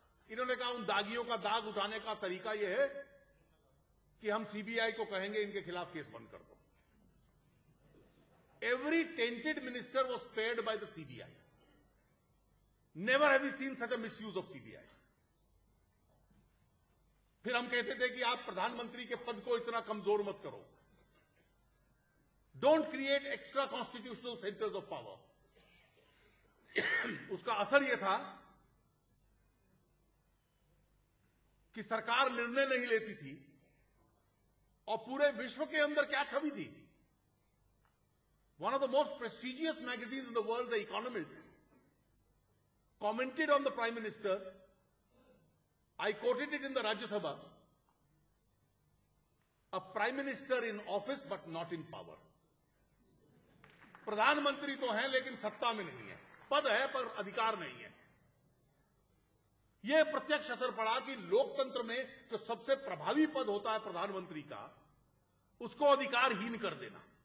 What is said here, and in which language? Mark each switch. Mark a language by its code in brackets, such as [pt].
[hi] इन्होंने कहा उन दागियों का दाग उठाने का तरीका यह है कि हम सीबीआई को कहेंगे इनके खिलाफ केस बंद कर दो। [en] Every tainted minister was spared by the CBI. Never have we seen such a misuse of CBI. [hi] फिर हम कहते थे कि आप प्रधानमंत्री के पद को इतना कमजोर मत करो। [en] Don't create extra constitutional centers of power. [hi] उसका असर यह था कि सरकार निर्णय नहीं लेती थी और पूरे विश्व के अंदर क्या छवि थी। [en] One of the most prestigious magazines in the world, The Economist, commented on the Prime Minister. I quoted it in the Rajya Sabha. A Prime Minister in office but not in power. [hi] प्रधानमंत्री तो हैं लेकिन सत्ता में नहीं है, पद है पर अधिकार नहीं है। यह प्रत्यक्ष असर पड़ा कि लोकतंत्र में जो सबसे प्रभावी पद होता है प्रधानमंत्री का, उसको अधिकारहीन कर देना।